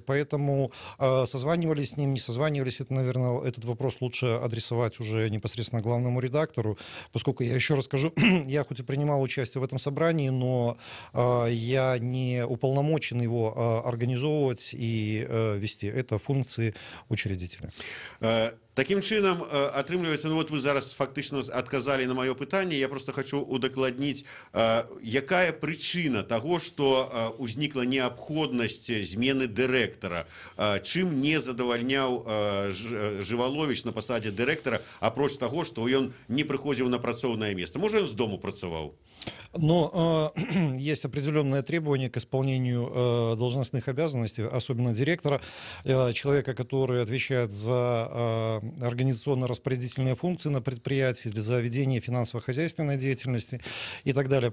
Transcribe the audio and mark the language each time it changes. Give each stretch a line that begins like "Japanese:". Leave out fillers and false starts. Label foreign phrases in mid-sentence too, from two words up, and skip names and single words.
Russian: Поэтому созванивались с ним, не созванивались. Это, наверное, этот вопрос лучше адресовать уже непосредственно главному редактору, поскольку, я еще раз скажу, я хоть и принимал участие в этом собрании, но я не уполномочен его организовывать и вести. Это функции учредителя.
Belarusian: Таким чынам, атрымліваецца,
Russian: ну вот вы
Belarusian: зараз фактычна адказалі на маё пытанне, я просто хочу удакладніць, якая прычына таго, што ўзнікла неабходнасць змены дырэктара, чым не задавальняў Жываловіч на пасадзе дырэктара, апроч таго, што ён не прыходзіў на працоўнае месца. Можа, ён з дому працаваў?
Russian: Но есть определенные требования к исполнению должностных обязанностей, особенно директора, человека, который отвечает за организационно-распорядительные функции на предприятии, за ведение финансово-хозяйственной деятельности и так далее.